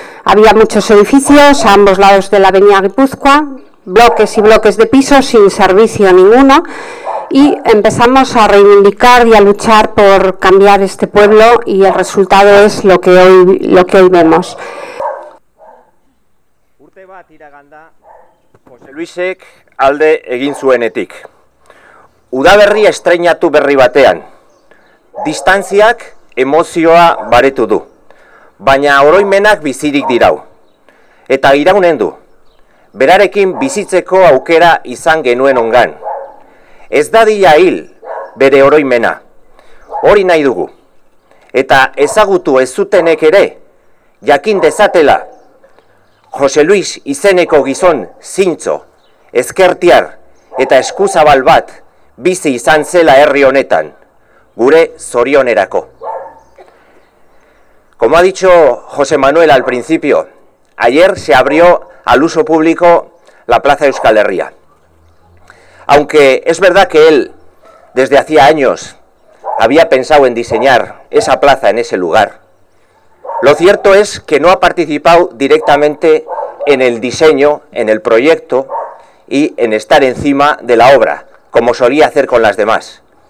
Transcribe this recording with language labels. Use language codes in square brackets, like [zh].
[es] Había muchos edificios a ambos lados de la avenida Guipúzcoa, bloques y bloques de pisos sin servicio ninguno, y empezamos a reivindicar y a luchar por cambiar este pueblo y el resultado es lo que hoy vemos. [eu] Urte bat iraganda José Luisek alde egin zuenetik. Udaberri estreinatu berri batean. Distantziak emozioa baretu du, baina oroimenak bizirik dirau. Eta iraunen du, berarekin bizitzeko aukera izan genuen ongan. Ez dadila hil bere oroimena, hori nahi dugu. Eta ezagutu ez zutenek ere, jakin dezatela, José Luis izeneko gizon zintzo, ezkertiar eta eskuzabal bat, bizi izan zela herri honetan, gure zorionerako. [es] Como ha dicho José Manuel al principio, ayer se abrió al uso público la Plaza Euskal Herria. Aunque es verdad que él, desde hacía años, había pensado en diseñar esa plaza en ese lugar, lo cierto es que no ha participado directamente en el diseño, en el proyecto y en estar encima de la obra, como solía hacer con las demás.